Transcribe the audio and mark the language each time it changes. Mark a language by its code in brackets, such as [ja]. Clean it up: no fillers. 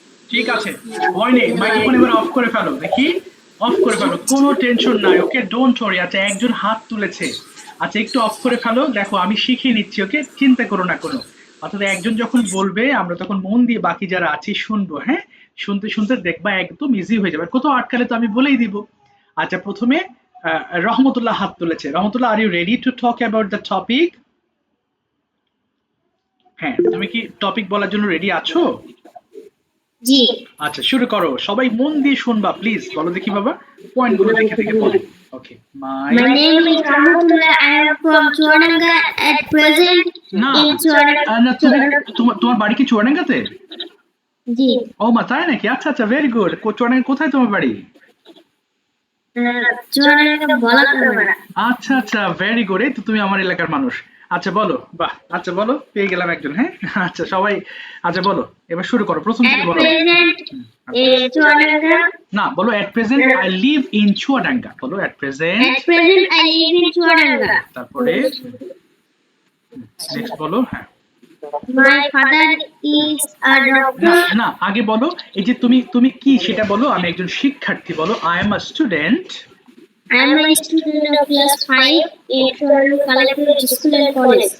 [bn] ঠিক আছে ভয় নেই মাইক্রোফোন এবার অফ করে ফেলো দেখি অফ করে ফেলো কোনো টেনশন নাই [en] okay don't worry [bn] আচ্ছা একজন হাত তুলেছে আচ্ছা একটু অফ করে ফেলো দেখো আমি শিখিয়ে নিচ্ছি ওকে চিন্তা করো না কোনো অর্থাৎ একজন যখন বলবে আমরা তখন মন দিয়ে বাকি যারা আছি শুনবো হ্যাঁ শুনতে শুনতে দেখবা একদম ইজি হয়ে যাবে আর কোথাও আটকালে তো আমি বলেই দিব আচ্ছা প্রথমে রহমতুল্লাহ হাত তুলেছে রহমতুল্লাহ [en] are you ready to talk about the topic [bn] হ্যাঁ তুমি কি টপিক বলার জন্য রেডি আছো G. আচ্ছা শুরু করো সবাই মন দিয়ে শুনবা প্লিজ বলো দেখি বাবা পয়েন্ট গুলো দেখে দেখে বলো [en] Okay my My name is Rahmatullah. I am from Chuananga at present [bn] না [en] in Chuananga. [bn] না তুমি তোমার বাড়ি কি চুয়াডাঙ্গাতে G. ও মা তাই নাকি আচ্ছা আচ্ছা [en] very good [bn] চুয়াডাঙ্গা কোথায় তোমার বাড়ি [en] Chuananga Balakamara. [bn] আচ্ছা আচ্ছা [en] very good [bn] এই তো তুমি আমার এলাকার মানুষ আচ্ছা বলো বাহ আচ্ছা বলো পেয়ে গেলাম একজন হ্যাঁ আচ্ছা সবাই আচ্ছা বলো এবার শুরু করো প্রথম থেকে [en] At [bn] বলো [en] present in Chuananga. [bn] না বলো [en] at present I live in Chuadanga [bn] বলো [en] At present At present I live in Chuananga. [bn] তারপরে নেক্সট বলো হ্যাঁ [en] My father is a [bn] না [en] doctor. [bn] না আগে বলো এই যে তুমি তুমি কি সেটা বলো আমি একজন শিক্ষার্থী বলো [en] I am a student I am a student of class 5 in Chuananga Collective School and College.